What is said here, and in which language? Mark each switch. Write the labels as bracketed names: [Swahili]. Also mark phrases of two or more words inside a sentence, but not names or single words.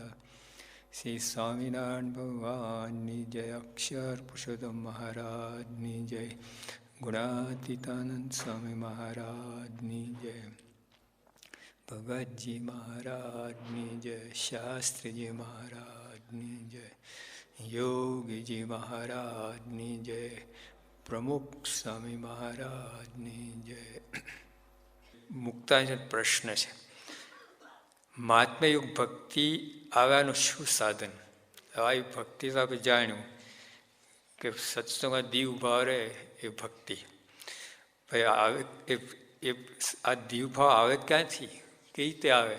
[Gujarati] શ્રી સ્વામિનારાયણ ભગવાનની જય, અક્ષર પુરુષોત્તમ મહારાજની જય, ગુણાતીતાનંદ સ્વામી મહારાજની જય, ભગત જી મહારાજની જય, શાસ્ત્રી જી મહારાજની જય, યોગી જી મહારાજની જય, પ્રમુખ સ્વામી મહારાજની જય। મુક્તાંજન પ્રશ્ન છે, મહાત્મયુગ ભક્તિ આવ્યાનું શું સાધન? આવી ભક્તિ તો આપણે જાણ્યું કે સત્સંગમાં દીવ ભાવ રહે એ ભક્તિ. ભાઈ આવે આ દીવ ભાવ આવે ક્યાંથી, કઈ રીતે આવે?